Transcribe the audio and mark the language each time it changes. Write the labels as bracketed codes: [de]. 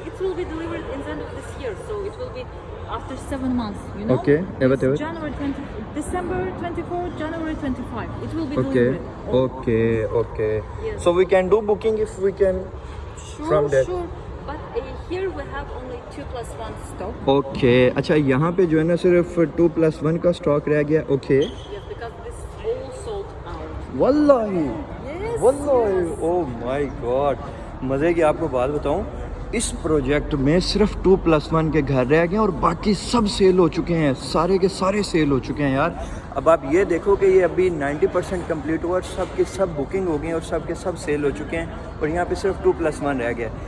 [en] it will be delivered in the end of this year, so it will be after 7 months, you know. Okay, It's December 24, January 25. It will be okay, delivered. okay. Yes. So we can do booking if we can from there. Sure. But here we have only 2+1 stock. Okay. [hi] अच्छा, यहाँ पे जो है ना सिर्फ 2+1 का stock रह गया। [en] Okay. Yes, because this is all sold out. वल्लाही, Yes. वल्लाही, Yes. oh my God. [hi] मज़े की आपको बात बताऊँ, इस प्रोजेक्ट में सिर्फ 2+1 के घर रह गए, और बाकी सब सेल हो चुके हैं, सारे के सारे सेल हो चुके हैं यार। अब आप ये देखो कि ये अभी 90% कम्प्लीट हुआ, और सब के सब बुकिंग हो गई हैं, और सब के सब सेल हो चुके हैं, और यहाँ पे सिर्फ 2+1 रह गया।